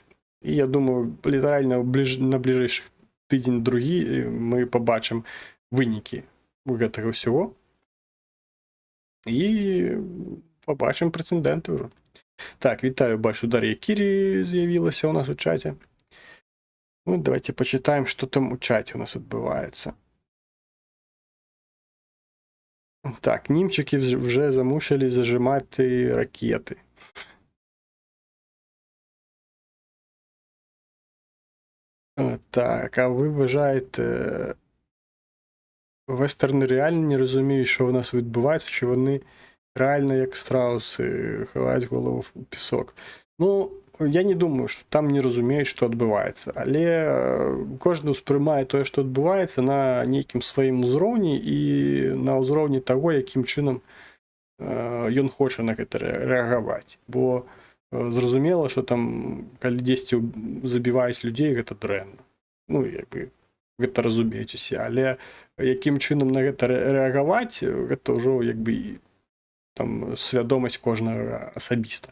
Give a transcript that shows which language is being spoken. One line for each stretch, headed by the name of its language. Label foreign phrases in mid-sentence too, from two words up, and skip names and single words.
Belarusian: І я думаю, літаральна на бліжэйшых тыдзень-другі мы пабачым вынікі гэтага ўсяго і пабачым прэцэдэнты ўжо. Так, вітаю, бачу, Дар'я Кірі з'явілася ў нас у чаце. Ну,
Russian: давайте почитаем,
Belarusian: што там у чаце у нас адбываецца.
Ukrainian: Так, німчики вже замусили зажимати ракети. Так, а ви вважаєте, вестерни реально не розуміють, що в нас відбувається, чи вони реально, як страуси, ховають голову в пісок? Ну, я не думаю, що там не розуміють, що відбувається, але кожен сприймає те, що відбувається,
Belarusian: на нейкім сваім узроўні і на ўзроўні таго, якім чынам ён хоча на гэта рэагаваць. Бо зразумела, што там, калі дзесьці забіваюць людзей, гэта дрэнна. Ну, як бы, гэта разумеюць усе, але якім чынам на гэта рэагаваць, гэта ўжо, як бы, там, свядомасць кожнага асабіста.